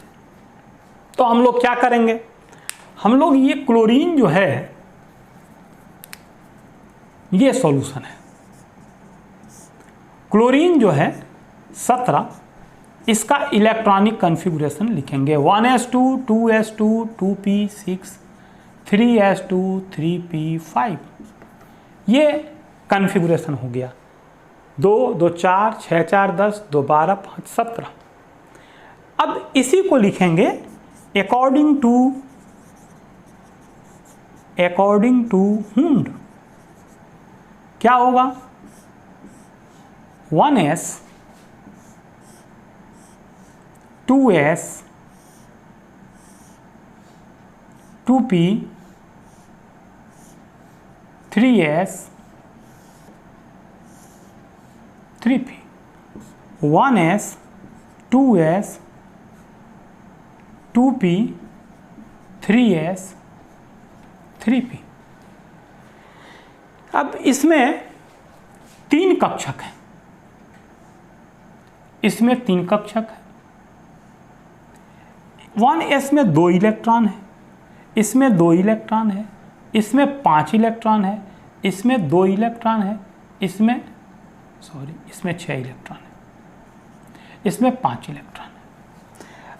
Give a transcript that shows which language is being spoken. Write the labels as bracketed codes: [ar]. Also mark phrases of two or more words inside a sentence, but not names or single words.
[hi] तो हम लोग क्या करेंगे, हम लोग ये क्लोरीन जो है ये सॉल्यूशन है। क्लोरीन जो है 17, इसका [en] electronic configuration [hi] लिखेंगे 1s2 2s2 2p6 3s2 3p5। ये कॉन्फ़िगरेशन हो गया। 2 2 4 6 4 10 2 12 5 17। अब इसी को लिखेंगे [en] according to [hi] हुंड। क्या होगा, 1s 2s 2p 3s 3p। 1s 2s 2p 3s 3p। अब इसमें 3 कक्षक हैं, इसमें 3 कक्षक है। 1s में 2 इलेक्ट्रॉन है, इसमें 2 इलेक्ट्रॉन है, इसमें 5 इलेक्ट्रॉन है, इसमें 2 इलेक्ट्रॉन है, इसमें 6 इलेक्ट्रॉन है, इसमें 5 इलेक्ट्रॉन है।